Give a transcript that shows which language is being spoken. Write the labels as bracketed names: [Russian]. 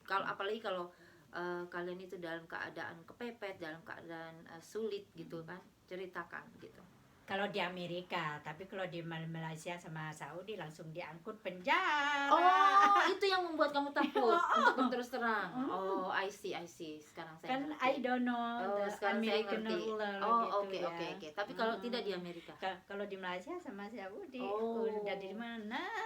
[Indonesian] Apalagi kalau kalian itu dalam keadaan kepepet, dalam keadaan sulit gitu kan, ceritakan gitu. Kalau di Amerika, tapi kalau di Malaysia sama Saudi langsung diangkut penjara. Oh, itu yang membuat kamu takut untuk terus terang. [English] Oh, I see. [Indonesian] Sekarang saya kan ngerti. [English] I don't know American rule [Indonesian] gitu. Oke. Tapi kalau tidak di Amerika. Kalau di Malaysia sama Saudi, udah di mana?